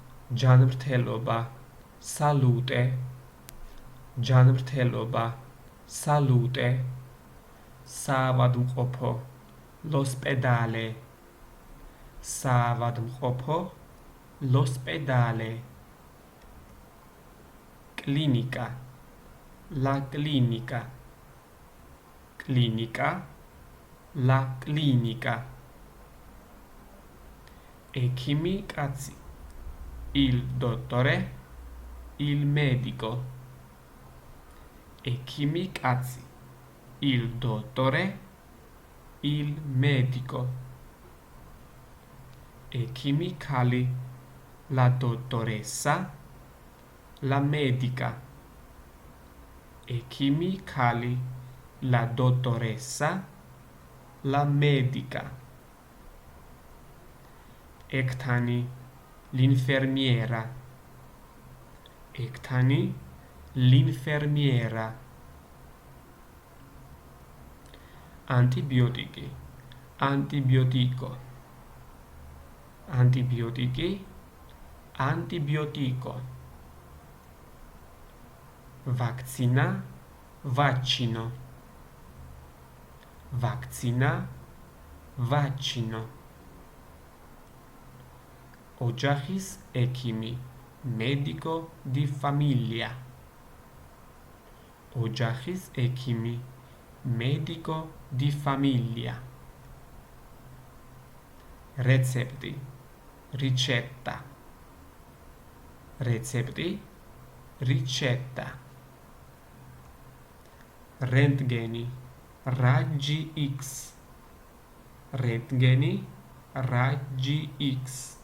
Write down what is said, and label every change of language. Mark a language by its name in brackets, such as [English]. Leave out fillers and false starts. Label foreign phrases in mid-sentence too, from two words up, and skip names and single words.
[Georgian] ჯანმრთელობა, [Italian] salute, ჯანმრთელობა, salute, საავადმყოფო, l'ospedale, საავადმყოფო, l'ospedale, კლინიკა, la clinica, კლინიკა, la clinica, [Georgian] ექიმი კაცი, [Italian] il dottore, il medico, [Georgian] ექიმი კაცი, [Italian] il dottore, il medico, [Georgian] ექიმი ქალი, [Italian] la dottoressa, la medica, [Georgian] ექიმი ქალი, [Italian] la dottoressa, la medica, ექთანი, l'infermiera, ექთანი, l'infermiera, antibiotici, antibiotico, antibiotici, antibiotico, vaccina, vaccino, vaccina, vaccino, [Georgian] ოჯახის ექიმი, [Italian] medico di famiglia, [Georgian] ოჯახის ექიმი, [Italian] medico di famiglia, რეცეპტი, ricetta, რეცეპტი, ricetta, რენტგენი, raggi X, რენტგენი, raggi X,